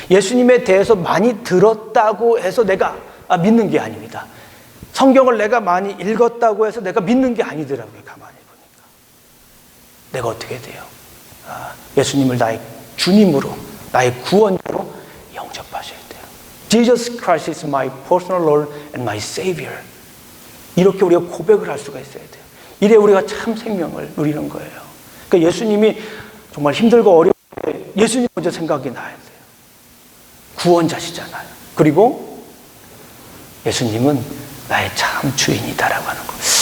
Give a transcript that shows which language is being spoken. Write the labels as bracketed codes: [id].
[ko] 예수님에 대해서 많이 들었다고 해서 내가 믿는 게 아닙니다. 성경을 내가 많이 읽었다고 해서 내가 믿는 게 아니더라고요. 가만히 보니까 내가 어떻게 돼요? 예수님을 나의 주님으로, 나의 구원자로 영접하셔야 돼요. [en] Jesus Christ is my personal Lord and my Savior. [ko] 이렇게 우리가 고백을 할 수가 있어야 돼요. 이래 우리가 참 생명을 누리는 거예요. 그러니까 예수님이 정말 힘들고 어려울 때 예수님 먼저 생각이 나야 돼요. 구원자시잖아요. 그리고 예수님은 나의 참 주인이다라고 하는 것.